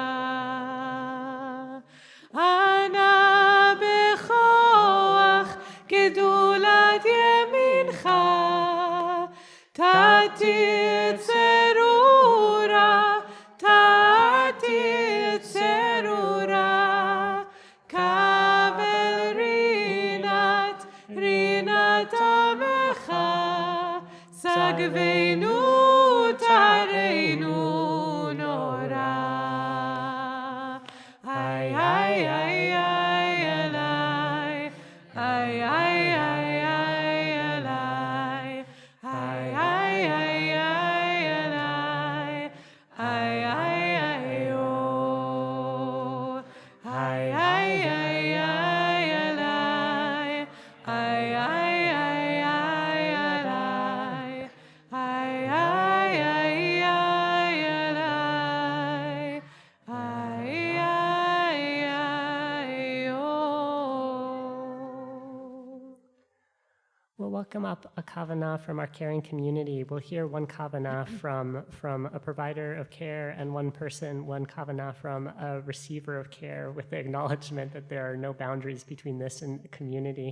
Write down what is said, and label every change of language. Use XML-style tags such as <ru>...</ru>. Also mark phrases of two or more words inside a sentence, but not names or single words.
<he>אנא בכח גדלת ימינך תתיר צרורה קבל רנת עמך שגבנו טהרנו נורא. Ay ay ay ay alay, ay ay ay ay alay, ay ay ay ay alay, ay ay ay oh, ay ay ay ay alay, ay ay ay ay alay, ay ay ay ay alay, ay ay ay oh.</he> <en>We'll welcome up a kavanah from our caring community. We'll hear one kavanah from a provider of care and one kavanah from a receiver of care with the acknowledgement that there are no boundaries between this and community.</en>